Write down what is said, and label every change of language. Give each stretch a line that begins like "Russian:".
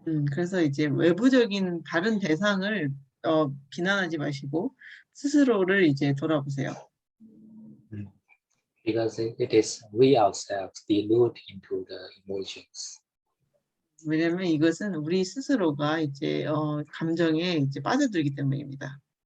Korean: 그래서 이제 외부적인 다른 대상을 비난하지 마시고 스스로를 이제 돌아보세요.
English: Because it is we ourselves delude into the emotions.
Korean: 왜냐하면 이것은 우리 스스로가 이제 감정에 이제 빠져들기 때문입니다.